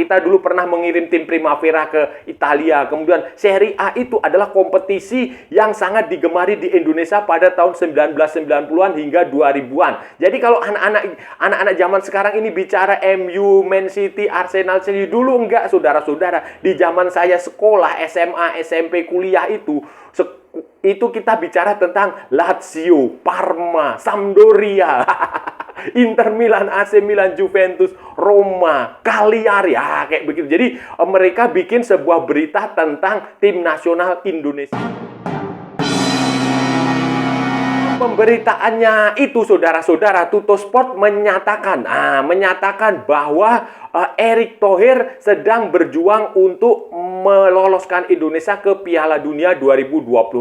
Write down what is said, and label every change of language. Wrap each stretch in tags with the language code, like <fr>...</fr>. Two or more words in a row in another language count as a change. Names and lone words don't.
<id>Kita dulu pernah mengirim tim Primavera ke Italia. Kemudian Serie A itu adalah kompetisi yang sangat digemari di Indonesia pada tahun 1990-an hingga 2000-an. Jadi kalau anak-anak zaman sekarang ini bicara MU, Man City, Arsenal, Chelsea, dulu enggak, saudara-saudara. Di zaman saya sekolah, SMA, SMP, kuliah itu kita bicara tentang Lazio, Parma, Sampdoria, Inter Milan, AC Milan, Juventus, Roma, Cagliari, kayak begitu. Jadi mereka bikin sebuah berita tentang tim nasional Indonesia. Pemberitaannya itu, saudara-saudara, Tuttosport menyatakan bahwa Erick Thohir sedang berjuang untuk meloloskan Indonesia ke Piala Dunia 2026.</id>